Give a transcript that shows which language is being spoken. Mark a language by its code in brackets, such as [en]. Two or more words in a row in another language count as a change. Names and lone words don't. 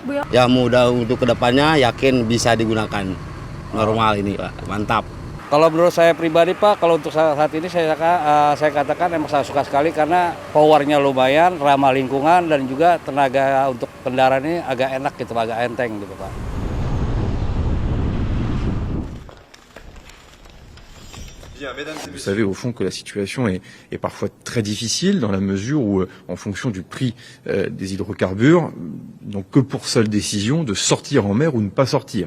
[id] Ya mudah untuk kedepannya, yakin bisa digunakan normal ini Pak, mantap. Kalau menurut saya pribadi Pak, kalau untuk saat ini saya katakan emang saya suka sekali karena powernya lumayan, ramah lingkungan dan juga tenaga untuk kendaraan ini agak enak gitu, agak enteng gitu Pak. [fr] Vous savez au fond que la situation est parfois très difficile dans la mesure où, en fonction du prix des hydrocarbures, n'ont que pour seule décision de sortir en mer ou ne pas sortir.